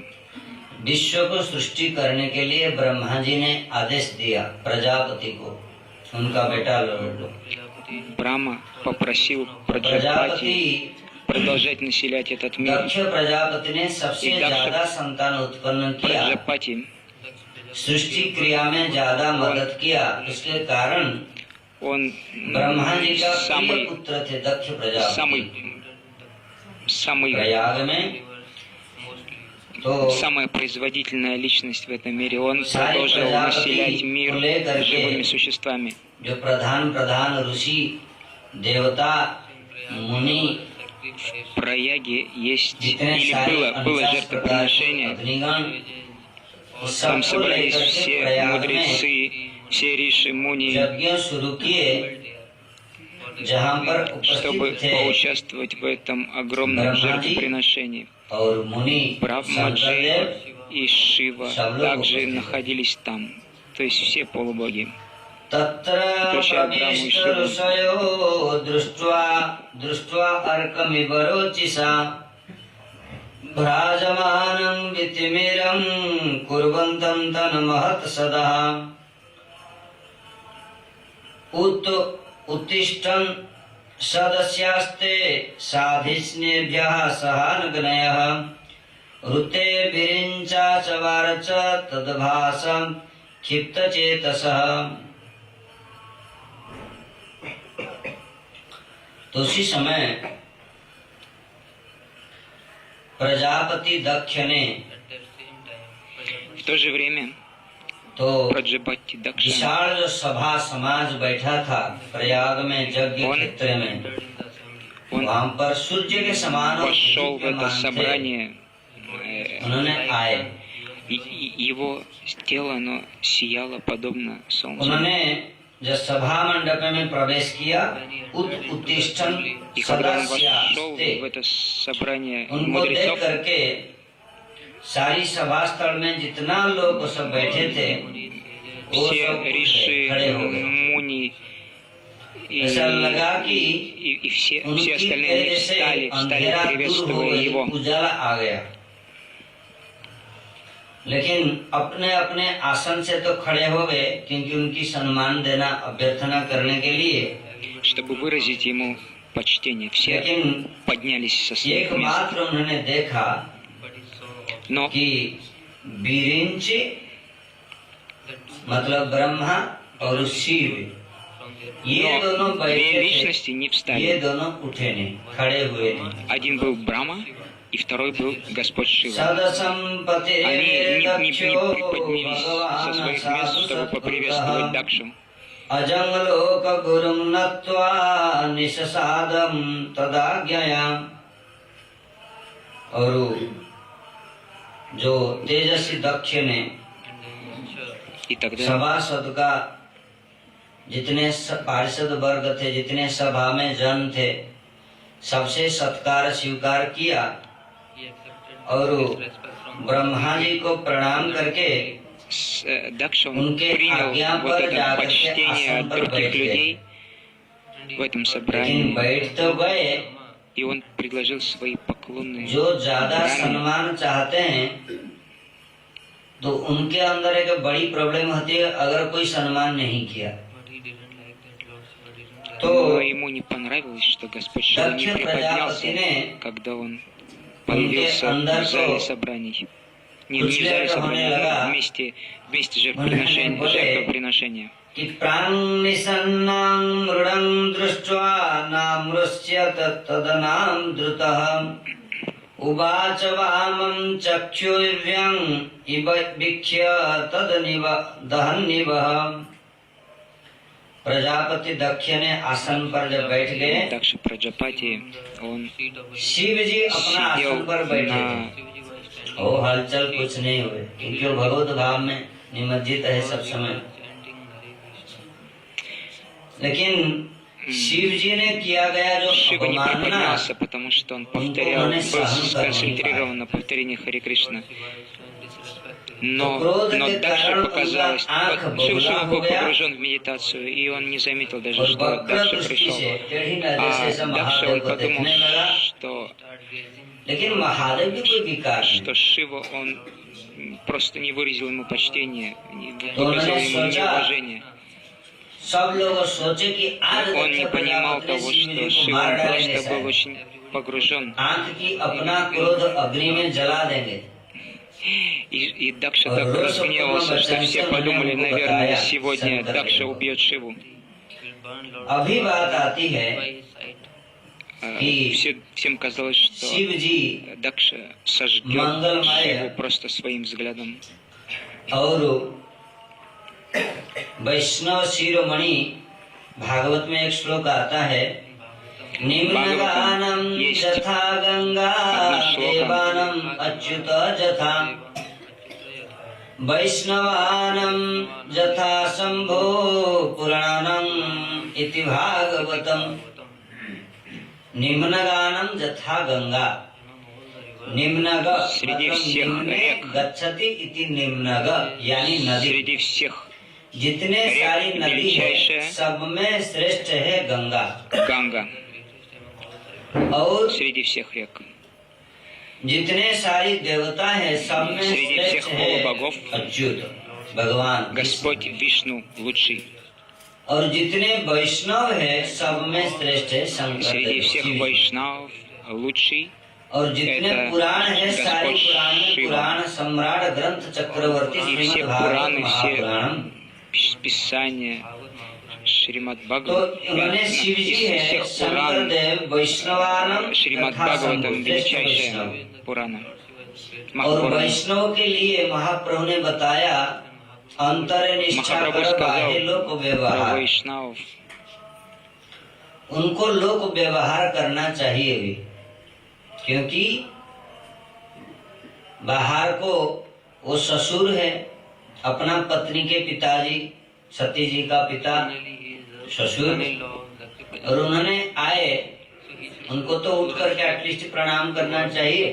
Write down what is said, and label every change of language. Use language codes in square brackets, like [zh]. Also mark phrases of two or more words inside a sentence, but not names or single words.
[hi] विश्व को सृष्टि करने के लिए ब्रह्मा जी ने आदेश दिया प्रजापति को, उनका बेटा लो. [ru] Брахма попросил [hi] प्रजापति [ru] Праджапати продолжать населять этот мир. [hi] दक्ष प्रजापति ने सबसे ज्यादा संतान उत्पन्न किया, [ru] Праджапати, [hi] सृष्टि क्रिया में ज्यादा मदद किया. इसके कारण [ru] он [hi] ब्रह्मा जी का प्रिय [ru] самый [hi] पुत्र थे दक्ष प्रजापति. प्रयाग में तो [ru] самая производительная личность в этом мире. Он [hi] सारे [ru] продолжил населять [hi] प्रजापति [ru] мир [hi] को लेकर [ru] живыми [hi] के [ru] существами. [hi] जो प्रधान ऋषि देवता मुनि [ru] В Праяге есть [hi] जितने [ru] или [hi] सारे [ru] было 49 жертвоприношение. [hi] अग्निगण [ru] Там [hi] सबको [ru] собрались [hi] लेकर के [ru] все [hi] प्रयाग में [ru] мудрецы, все риши, муни, [hi] यज्ञ शुरू किए, जहाँ पर [ru] чтобы [hi] उपस्थित थे [ru] поучаствовать в этом огромном жертвоприношении. [hi] और मुनि [ru] Брахмаджи [hi] शंकरदेव [ru] и Шива [hi] सब लोग [ru] также [hi] उपस्थित थे। [ru] находились там, то есть все полубоги. [sa] तत्र [ru] включая Браму и [sa] प्रविष्ट [ru] Шиву. [sa] ऋषयो दृष्ट्वा अर्कमिव रोचिषा भ्राजमानं वितिमिरं कुर्वन्तं तन्महत् सदा उत्तिष्ठन् सदस्यास्ते साधिष्ण्येभ्यः सहानुगणयः ऋते विरिञ्चा च वारच तद्भासं क्षिप्तचेतसः। [hi] तो उसी समय प्रजापति दक्ष ने [ru] В то же время [hi] तो [ru] Праджапати Дакша, [hi] विशाल जो सभा समाज बैठा था प्रयाग में यज्ञ क्षेत्र में, [ru] он [hi] वहां पर सूर्य के समान और [ru] пошел в это [hi] दीप्यमान थे। [ru] собрание, [hi] उन्होंने आए, [ru] и его тело, оно сияло подобно солнцу. [hi] उन्होंने जब सभा मंडप में प्रवेश किया उत्तिष्ठन [ru] И когда он вошел [sa] सदस्यास्ते, [ru] в это собрание [hi] उनको देख [ru] мудрецов, [hi] करके सारी सभा स्थल में जितना लोग सब बैठे थे वो [ru] все [hi] सब [ru] риши, [hi] खड़े हो गए। [ru] муни [hi] ऐसा लगा कि [ru] и все [hi] उनकी [ru] остальные [hi] तेज [ru] они [hi] से [ru] встали, [hi] अंधेरा दूर हो [ru] приветствуя [hi] गई, [ru] его. [hi] उजाला आ गया। लेकिन अपने अपने आसन से तो खड़े हो गए क्योंकि उनकी सम्मान देना अभ्यर्थना करने के लिए, [ru] Чтобы выразить ему почтение, все [hi] लेकिन [ru] поднялись со своих [hi] एक [ru] мест. [hi] मात्र उन्होंने देखा [ru] Но [hi] कि बीरिंच मतलब ब्रह्मा और शिव ये दोनों [ru] две [hi] बैठे [ru] личности не [hi] थे, ये [ru] встали. [hi] दोनों उठे नहीं, खड़े हुए नहीं। [ru] Один был Брахма, и второй был Господь Шива. [sa] सदसंपते [ru] Они не [sa] दक्षो [ru] приподнялись со [sa] भगवान् [ru] своих [sa] साधु [ru] мест, чтобы поприветствовать [sa] सत्कृतः [ru] Дакшу. [sa] अजंगलोक गुरुं नत्वा निशसादं तदाज्ञया। [hi] और जो तेजस्वी दक्ष ने [ru] И тогда [hi] सभासद का जितने पार्षद वर्ग थे, जितने सभा में जन थे, सबसे सत्कार स्वीकार किया और ब्रह्मा जी को प्रणाम करके [ru] Дакша, он [hi] उनके [ru] принял [hi] आज्ञा [ru] вот [hi] पर [ru] это [hi] जाकर के [ru] почтение [hi] आसन [ru] от [hi] पर बैठ [ru] других [hi] गए। [ru] людей в этом [hi] लेकिन [ru] собрании, [hi] बैठ तो गए, [ru] и он предложил свои поклоны. [hi] जो ज्यादा [ru] Брахме. [hi] सम्मान चाहते हैं तो उनके अंदर एक बड़ी प्रॉब्लम होती है अगर कोई सम्मान नहीं किया [ru] Но [hi] तो [ru] ему не понравилось, что Господь Шива не [hi] दक्ष [ru] приподнялся, [hi] प्रजापति ने [ru] когда он появился [hi] अंदर [ru] в зале [hi] तो [ru] собраний. Не [hi] कुछ [ru] в зале [hi] देर होने [ru] собраний, [hi] लगा। [ru] но вместе жертвоприношения. [sa] कि प्राण निसन्नां मृडं दृष्ट्वा नामृष्यत तदनां द्रुतः उवाच वामं चक्षुर्व्यं इव वीक्ष्य तदनिव दहन्निवः। [hi] प्रजापति दक्ष ने आसन पर जब बैठ गए, [ru] Дакша Праджапати, он [hi] शिव जी अपना आसन [ru] сидел [hi] पर बैठे [ru] на... [hi] थे। वो हलचल कुछ नहीं हुए क्योंकि वो भगवत भाव में निमज्जित है सब समय। लेकिन शिव जी ने किया गया जो [ru] Шива не [hi] अवमानना, [ru] приподнялся, потому что он повторял, был сконцентрирован на повторении Хари Кришна. Но Дакше показалось, Шива был погружен в медитацию, и он не заметил даже, [hi] और [ru] что [hi] वक्र [ru] Дакша [hi] दृष्टि [ru] пришел. [hi] से टेढ़ी नजर से सब [ru] Дакша [hi] महादेव [ru] он [hi] को [ru] подумал, [hi] देखने लगा, [ru] что [hi] लेकिन महादेव की कोई विकार नहीं। [ru] что Шива, он просто не выразил ему почтения, не [hi] तो [ru] выказал [hi] उन्होंने [ru] ему [hi] सोचा, [ru] неуважения. [hi] सब लोग सोचे कि आज [ru] Он не [hi] दक्ष [ru] понимал [hi] प्रजापति ने [ru] того, [hi] शिव [ru] что [hi] जी को [ru] Шива [hi] मार [ru] он [hi] डालेंगे [ru] просто был [hi] शायद। [ru] очень погружен. [hi] आंख की अपना क्रोध अग्नि में जला देंगे। [ru] И Дакша так разгневался, что все подумали, наверное, сегодня Дакша убьет Шиву. [hi] अभी बात आती है [ru] Всем казалось, что [hi] शिव जी [ru] Дакша сожгет [hi] मंगलमय [ru] Шиву просто своим взглядом. [hi] और वैष्णव शिरोमणि भागवत में एक श्लोक आता है, [sa] निम्नगानं यथा गंगा देवानं अच्युत जथा वैष्णवानं यथा शंभो पुराणं इति भागवतम। निम्नगानं यथा गंगा, निम्नग [ru] Среди [hi] मतलब [ru] всех [sa] निम्ने [ru] рек. [sa] गच्छति इति निम्नग [hi] यानी नदी। [ru] Среди всех [hi] जितने [ru] рек [hi] सारी नदी है [ru] величайшая [hi] सब में श्रेष्ठ है गंगा। [ru] Ганга. [hi] और [ru] Среди всех рек. [hi] जितने सारी देवता है सब में [ru] Среди [hi] श्रेष्ठ [ru] всех [hi] है [ru] полубогов [hi] अच्युत भगवान। [ru] Господь Вишну лучший. [hi] और जितने वैष्णव है सब में श्रेष्ठ है शंकर [ru] Среди всех [hi] शिव। [ru] वैष्णव लучший. [hi] और जितने [ru] это [hi] पुराण है सारे [ru] Господь [hi] पुराण में [ru] Shiva. [hi] पुराण सम्राट ग्रंथ चक्रवर्ती [ru] И все [hi] श्रीमद् भागवत [ru] Пураны, [hi] महापुराण। [ru] все Писания, Шримад [hi] तो [ru] Бхагават, [hi] उन्होंने शिव जी [ru] из [hi] है [ru] всех [hi] शंकर [ru] Пуран, [sa] देव वैष्णवानम [ru] Шримад [hi] तथा [ru] Бхагаватам [hi] शंभु, श्रेष्ठ वैष्णव। [ru] величайшая Пурана. [hi] और [ru] Махапурана. [hi] वैष्णव के लिए महाप्रभु ने बताया अंतर निष्ठा [ru] Махапрабху [hi] कर बाह्य [ru] сказал [hi] लोक [ru] про [hi] व्यवहार। [ru] वैष्णव. [hi] उनको लोक व्यवहार करना चाहिए भी, क्योंकि बाहर को वो ससुर है, अपना पत्नी के पिताजी सती जी का पिता ससुर, और उन्होंने आए, उनको तो उठ करके एटलीस्ट प्रणाम करना चाहिए।